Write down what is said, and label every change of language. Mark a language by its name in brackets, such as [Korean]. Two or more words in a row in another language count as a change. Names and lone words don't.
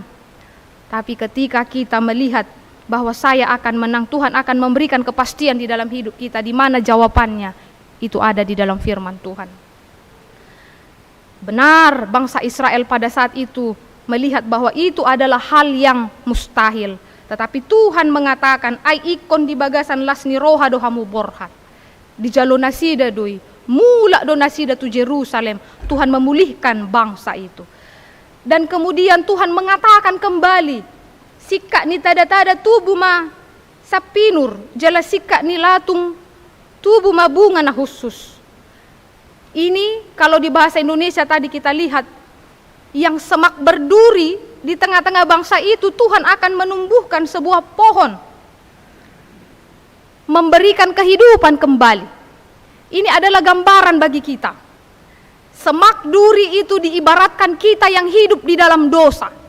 [Indonesian] Tapi ketika kita melihat bahwa saya akan menang, Tuhan akan memberikan kepastian di dalam hidup kita, di mana jawabannya itu ada di dalam firman Tuhan. Benar, bangsa Israel pada saat itu melihat bahwa itu adalah hal yang mustahil. Tetapi Tuhan mengatakan, [Batak Toba] ai ikon di bagasan lasni roha do hamu borhat. Di jalo nasida doi, mula do nasida tu Jerusalem. [Indonesian] Tuhan memulihkan bangsa itu. Dan kemudian Tuhan mengatakan kembali, [Batak Toba] sikak ni tada-tada tubuh ma sapinur, jala sikak ni latung tubuh ma bunga na khusus. [Indonesian] Ini kalau di bahasa Indonesia tadi kita lihat yang semak berduri di tengah-tengah bangsa itu, Tuhan akan menumbuhkan sebuah pohon, memberikan kehidupan kembali. Ini adalah gambaran bagi kita. Semak duri itu diibaratkan kita yang hidup di dalam dosa.